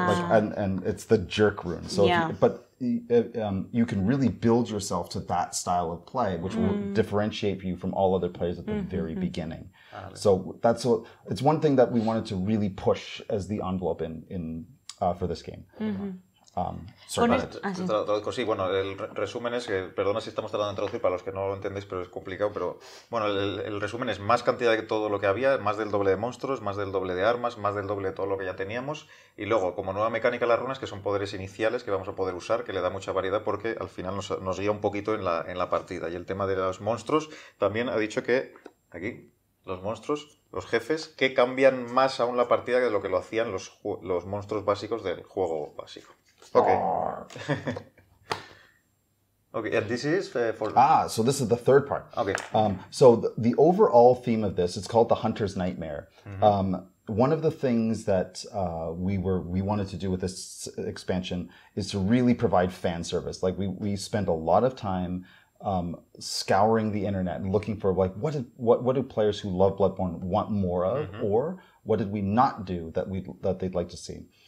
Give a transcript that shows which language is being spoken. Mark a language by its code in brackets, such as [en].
[en] And it's the jerk rune. So, you can really build yourself to that style of play, which will differentiate you from all other players at the very beginning. So it's one thing that we wanted to really push as the envelope in for this game. [es] Sí, bueno, el resumen es que, perdona si estamos tratando de traducir para los que no lo entendéis, pero es complicado, pero bueno, el resumen es más cantidad de todo lo que había, más del doble de monstruos, más del doble de armas, más del doble de todo lo que ya teníamos, y luego como nueva mecánica las runas, que son poderes iniciales que vamos a poder usar, que le da mucha variedad porque al final nos guía un poquito en la partida. Y el tema de los monstruos, también ha dicho que aquí los monstruos, los jefes, que cambian más aún la partida de lo que lo hacían los monstruos básicos del juego básico. [en] Okay. Okay, and this is for... so this is the third part. Okay. So the overall theme of this, it's called the Hunter's Nightmare. One of the things that we wanted to do with this expansion is to really provide fan service. Like we spent a lot of time scouring the internet and looking for like what do players who love Bloodborne want more of, or what did we not do that they'd like to see.